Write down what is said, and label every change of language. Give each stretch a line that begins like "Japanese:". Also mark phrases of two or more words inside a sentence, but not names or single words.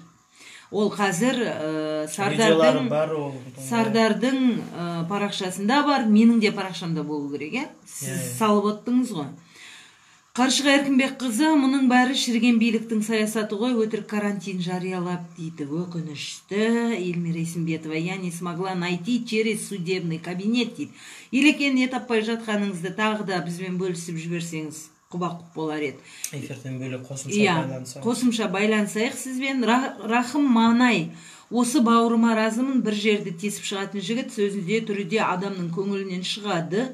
Kazakh: Ол қазір Сардардың парақшасында бар, менің де парақшамда болу керек, сіз салып оттыңыз ғой. Қаршыға Еркінбек қызы, мұның бәрі шірген биліктің саясаты ғой, өтірік карантин жариялап дейді. Өкінішті. Эльмира Исімбетова,
Russian: я не смогла найти через судебный кабинет дейді.
Kazakh: Елекен не таппай жатқаныңызды тағы да бізбен бөлісіп жіберсеңіз құба-құп болар еді. Эфирден бөлек қосымша Иә, байланысайық. қосымша байлансайық сізбен. Рахым Манай, осы бауырыма разымын, бір жерді тесіп шығатын жігіт, сөзінде түріде адамның көңілінен шығады.